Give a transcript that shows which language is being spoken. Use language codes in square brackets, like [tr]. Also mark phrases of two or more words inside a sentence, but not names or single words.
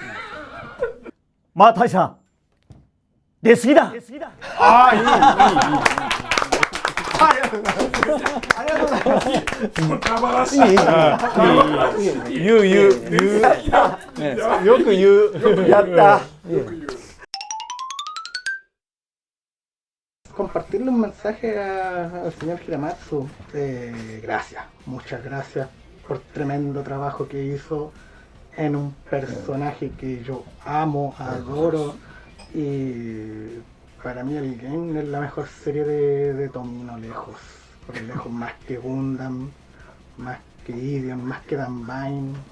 [ja] マー大佐出過ぎだ。ああ、いい。ありがとうございます。言う。よく言う。やった。 [es] Compartirle un mensaje al señor Hiramatsu. Gracias, muchas gracias por tremendo trabajo que hizo en un personaje que yo amo, adoro, y para mí el game es la mejor serie de Tomino lejos, por lejos, más que Gundam, más que Ideon, más que Danbain.